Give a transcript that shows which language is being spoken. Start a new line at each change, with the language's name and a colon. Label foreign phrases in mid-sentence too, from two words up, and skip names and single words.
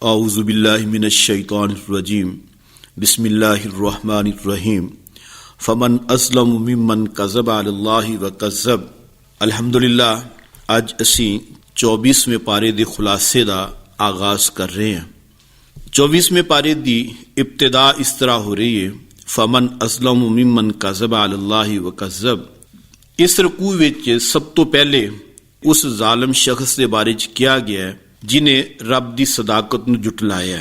Arabic: أعوذ بالله من الشيطان الرجيم بسم الله الرحمن الرحيم فمن أظلم ممن كذب على الله وكذب. الحمد لله,
Punjabi: ਅੱਜ ਅਸੀਂ 24ਵੇਂ ਪਾਰੇ ਦੇ ਖੁਲਾਸੇ ਦਾ ਆਗਾਜ਼ ਕਰ ਰਹੇ ਹਾਂ। 24ਵੇਂ ਪਾਰੇ ਦੀ ਇਬਤਦਾ ਇਸ ਤਰ੍ਹਾਂ ਹੋ ਰਹੀ ਹੈ,
Arabic: فمن أظلم ممن كذب على الله وكذب.
Punjabi: ਇਸ ਰਕੂ ਵਿੱਚ ਸਭ ਤੋਂ ਪਹਿਲੇ ਉਸ ਜ਼ਾਲਮ ਸ਼ਖਸ ਦੇ ਬਾਰੇ ਚ ਕਿਹਾ ਗਿਆ ਜਿਨੇ ਰੱਬ ਦੀ ਸਦਾਕਤ ਨੂੰ ਜੁਟਲਾਇਆ।